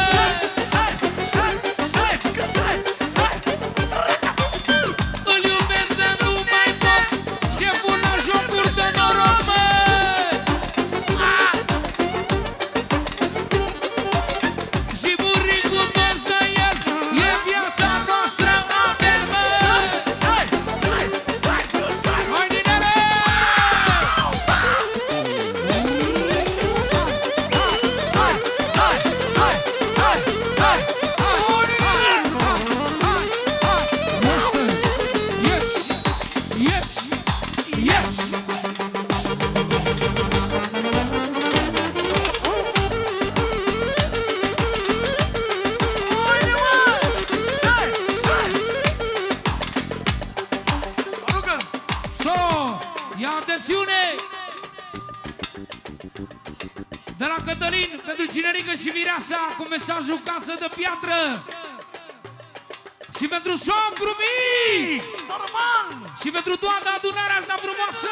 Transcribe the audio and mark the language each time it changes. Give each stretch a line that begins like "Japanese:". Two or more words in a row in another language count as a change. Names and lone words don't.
Romanian: Îl iubesc de nu mai pot, șeful la jocuri de noroc, mă! Și buricul toți de el, e viața noastră, Abel, mă! Hai, dinere!
English: Yes! Yes! So,
Romanian: ia atențiune! De la Cătălin, pentru Cinerică și Mireasa, cu mesajul casă de piatră. Și pentru socru mic! Normal! Și pentru toată adunarea asta frumoasă!